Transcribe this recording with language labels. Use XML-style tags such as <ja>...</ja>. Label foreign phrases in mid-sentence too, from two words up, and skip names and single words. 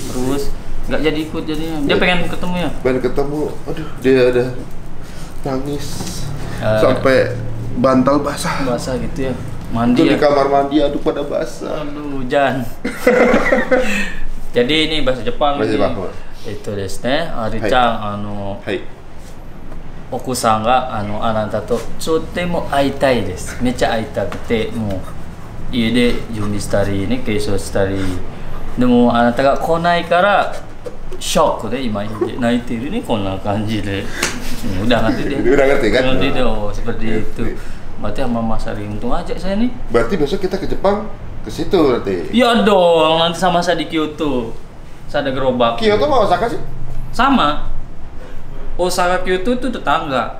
<id>Terus nggak jadi ikut jadinya. Dia pengen ketemu ya. Pengen ketemu, aduh dia ada nangis sampai bantal basah. Basah gitu ya. Itu Mandi di ya. kamar mandi, aduh pada basah. Aduh, hujan. Jadi ini bahasa Jepang. Bahasa ini. Jepang. Itu</id> <ja>ですね,</ja> <id>Ari-chan,</id> <ja>Hai. お子さんがあなたととても会いたいです。めっちゃ会いたくて、もう家で準備したりね、化粧したり。でもあなたが来ないからショックで今泣いているね、こんな感じで。</ja> <id>Udah ngerti deh. Udah ngerti kan? Ngerti deh, oh, seperti itu. Berarti sama Mas Ari untung aja saya nih. Berarti besok kita ke Jepang, ke situ berarti. Iya dong, nanti sama saya di Kyoto. Saya ada gerobak. Kyoto sama Osaka sih? Sama. Osaka Kyoto itu tetangga.</id>